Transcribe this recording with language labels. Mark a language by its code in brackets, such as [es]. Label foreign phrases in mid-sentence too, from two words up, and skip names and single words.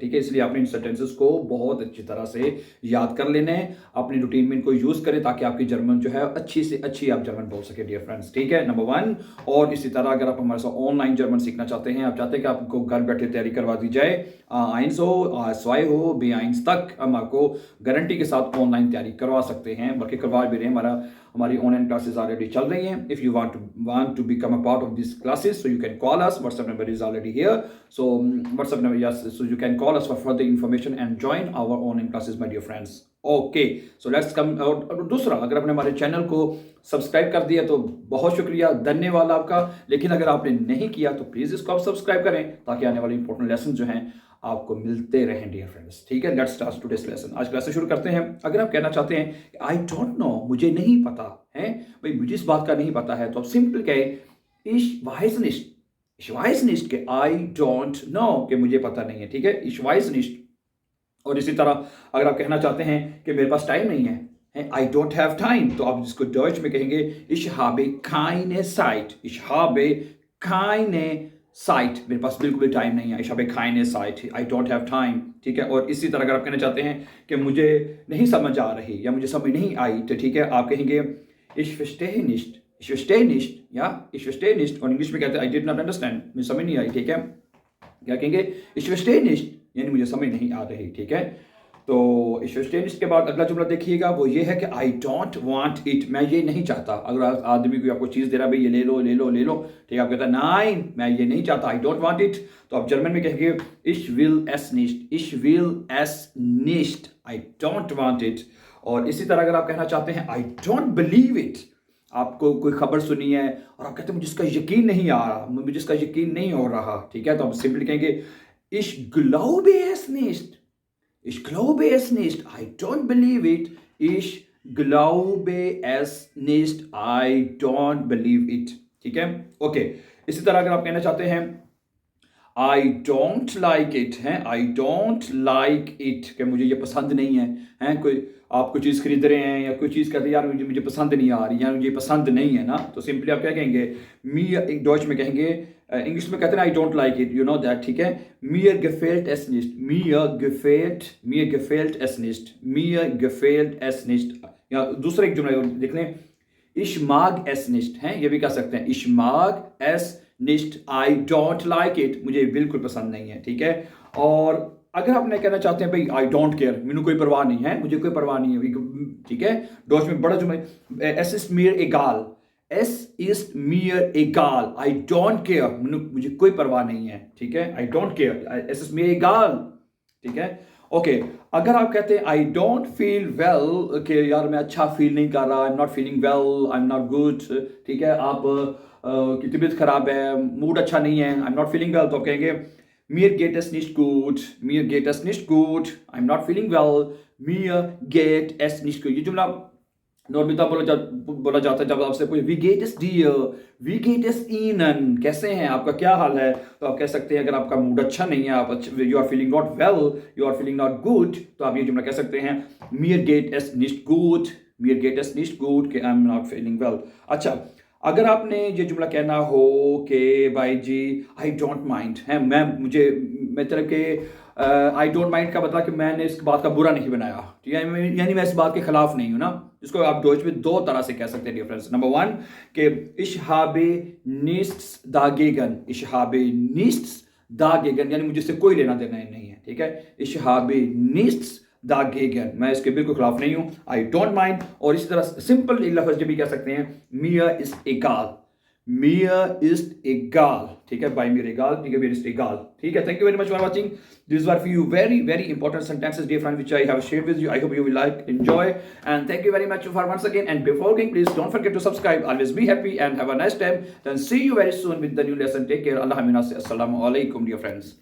[hi] ठीक है, इसलिए आपने इन सेंटेंसेस को बहुत अच्छी तरह से याद कर लेना है, अपनी रूटीन में इनको यूज़ करें ताकि आपकी जर्मन जो है अच्छी से अच्छी आप जर्मन बोल सकें [en] dear friends. [hi] ठीक है, [en] number one. [hi] और इसी तरह अगर आप हमारे साथ ऑनलाइन जर्मन सीखना चाहते हैं, आप चाहते हैं कि आपको घर बैठे तैयारी करवा दी जाए, आइंस हो, स्वाई हो, बी आइंस तक हम आपको गारंटी के साथ ऑनलाइन तैयारी करवा सकते हैं, बल्कि करवा भी रहे हैं। हमारी [en] online classes already [hi] चल रही हैं। [en] If you want to become a part of this classes, so you can call us, WhatsApp number is already here, so WhatsApp number, yes, So you can call us for further information and join our online classes my dear friends. OK, so let's come. [hi] और दूसरा, अगर आपने हमारे चैनल को सब्सक्राइब कर दिया तो बहुत शुक्रिया, धन्यवाद आपका। लेकिन अगर आपने नहीं किया तो प्लीज़ इसको आप सब्सक्राइब करें ताकि आने वाले [en] important lesson [hi] जो हैं आपको मिलते रहें [en] dear friends. [hi] ठीक है, [en] let's start today's lesson. [hi] आज क्लास शुरू करते हैं। अगर आप कहना चाहते हैं कि [en] I don't know, [hi] मुझे नहीं पता है भाई, मुझे इस बात का नहीं पता है, तो आप सिंपल कहें [de] ich weiß nicht, ich weiß nicht [hi] के [en] I don't know, [hi] कि मुझे पता नहीं है। ठीक है, [de] ich weiß nicht. [hi] और इसी तरह अगर आप कहना चाहते हैं कि मेरे पास टाइम नहीं है, [en] I don't have time, [hi] तो आप जिसको डॉइच में कहेंगे [de] ich habe keine Zeit, ich habe keine Zeit, [hi] मेरे पास बिल्कुल भी टाइम नहीं है, [de] ich habe keine Zeit, [en] I don't have time. [hi] ठीक है, और इसी तरह अगर आप कहना चाहते हैं कि मुझे नहीं समझ आ रही या मुझे समझ नहीं आई, तो ठीक है, आप कहेंगे [de] ich verstehe nicht, ich verstehe nicht, [hi] या [de] ich verstehe nicht, [hi] और इंग्लिश में कहते हैं [en] I did not understand, [hi] मुझे समझ नहीं आई। ठीक है, क्या कहेंगे [de] ich verstehe nicht, [hi] यानी मुझे समझ नहीं आ रही। ठीक है, तो [de] ich verstehe nicht [hi] के बाद अगला जुमला देखिएगा, वो ये है कि [en] I don't want it, [hi] मैं ये नहीं चाहता। अगर आदमी कोई आपको चीज़ दे रहा है, भाई ये ले लो ले लो ले लो, ठीक है, आप कहता है नाइन, मैं ये नहीं चाहता, [en] I don't want it, [hi] तो आप जर्मन में कहेंगे [de] ich will es nicht, ich will es nicht, [en] I don't want it. [hi] और इसी तरह अगर आप कहना चाहते हैं [en] I don't believe it, [hi] आपको कोई खबर सुनी है और आप कहते हैं मुझे इसका यकीन नहीं आ रहा, मुझे इसका यकीन नहीं हो रहा, ठीक है, तो आप सिंपली कहेंगे [de] ich glaube es nicht, ich glaube es nicht, [en] I don't believe it, [de] ich glaube es nicht, [en] I don't believe it। [hi] ठीक है, ओके। इसी तरह अगर आप कहना चाहते हैं [en] I don't like it, [hi] हैं, [en] I don't like it, [hi] कि मुझे ये पसंद नहीं है, हैं, कोई आप कोई चीज़ खरीद रहे हैं या कोई चीज़ कर रहे हैं, यार मुझे मुझे पसंद नहीं आ रही, यार मुझे पसंद नहीं है ना, तो सिंपली आप क्या कहेंगे, मी, एक डॉच में कहेंगे, इंग्लिश में कहते हैं [en] I don't like it, you know that. [hi] ठीक है, [de] mir gefällt es nicht, mir gefällt es nicht, mir gefällt es nicht। [hi] या दूसरा एक जुमला देख लें, [de] ich mag es nicht, [hi] हैं, ये भी कह सकते हैं [de] ich mag es nicht, [en] I don't like it, [hi] मुझे बिल्कुल पसंद नहीं है। ठीक है, और अगर आपने कहना चाहते हैं भाई [en] I don't care, [hi] मैंने कोई परवाह नहीं है, मुझे कोई परवाह नहीं है, ठीक है, डॉच में बड़ा जुमला, [de] es ist mir egal, es ist mir egal, [en] I don't care, [hi] मुझे कोई परवाह नहीं है। ठीक है, [en] I don't care, [de] es ist mir egal। [hi] ठीक है, ओके। अगर आप कहते हैं [en] I don't feel well, [hi] कि यार मैं अच्छा फील नहीं कर रहा, [en] I am not feeling well, I am not good, [hi] ठीक है, आप की तबीयत खराब है, मूड अच्छा नहीं है, [en] I am not feeling well, [hi] तो आप कहेंगे [de] mir geht es nicht gut, mir geht es nicht gut, [en] I am not feeling well, [de] mir geht es nicht gut। [hi] ये जुमला नॉर्मली बोला जाता है जब आपसे कोई [de] wie geht es dir, wie geht es ihnen, [hi] कैसे हैं, आपका क्या हाल है, तो आप कह सकते हैं अगर आपका मूड अच्छा नहीं है, आप [en] you are feeling not well, you are feeling not good, [hi] तो आप ये जुमला कह सकते हैं [de] mir geht es nicht gut, mir geht es nicht gut, [hi] कि [en] I am not feeling well. [hi] अच्छा, अगर आपने ये जुमला कहना हो कि भाई जी [en] I don't mind [hi] है, मैं तरह के [en] I don't mind [hi] का मतलब कि मैंने इस बात का बुरा नहीं बनाया, ठीक है, यानी मैं इस बात के खिलाफ नहीं हूँ ना, जिसको आप डॉइच में दो तरह से कह सकते हैं [en] dear friends. number one, [de] कि ich habe nichts dagegen, ich habe nichts dagegen, [hi] यानी मुझे इससे कोई लेना देना नहीं है। ठीक है, [de] ich habe nichts dagegen, [hi] मैं इसके बिल्कुल खिलाफ नहीं हूँ, [en] I don't mind. [hi] और इसी तरह सिंपल एक लफ्ज भी कह सकते हैं [de] mir ist egal, mir ist egal, [hi] ठीक है, [de] by mir egal, [hi] ठीक है, [de] mir ist egal। [hi] ठीक है, [en] thank you very much for watching, these were for you very very important sentences dear friend which I have shared with you, I hope you will like, enjoy, and thank you very much for once again, and before going please don't forget to subscribe, always be happy and have a nice time, then see you very soon with the new lesson, take care, Allah hamina, [ar] السلام عليكم [en] dear friends।